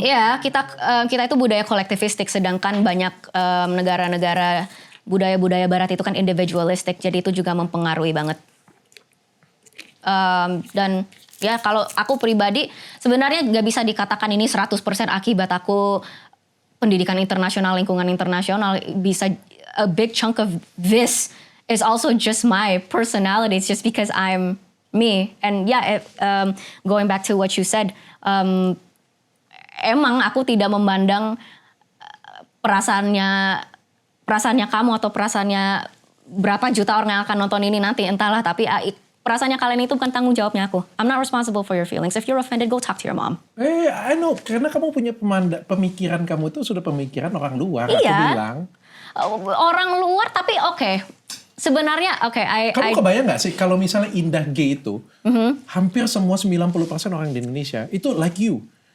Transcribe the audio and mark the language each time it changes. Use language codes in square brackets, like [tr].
[id] Iya, kita itu budaya kolektivistik, sedangkan banyak negara-negara budaya-budaya barat itu kan individualistik, jadi itu juga mempengaruhi banget. Dan ya kalau aku pribadi sebenarnya nggak bisa dikatakan ini 100% akibat aku pendidikan internasional, lingkungan internasional. Bisa, [en] a big chunk of this is also just my personality. It's just because I'm me. And yeah, going back to what you said, [id] emang aku tidak memandang perasaannya kamu atau perasaannya berapa juta orang yang akan nonton ini nanti, entahlah. Tapi perasaannya kalian itu bukan tanggung jawabnya aku. [en] I'm not responsible for your feelings. If you're offended, go talk to your mom. I know. [id] Karena kamu punya pemikiran kamu itu sudah pemikiran orang luar. Iya. Aku bilang. Orang luar tapi oke. Sebenarnya oke. Kamu kebayang gak sih kalau misalnya Indah Gay itu, hampir semua 90% orang di Indonesia itu [en] like you.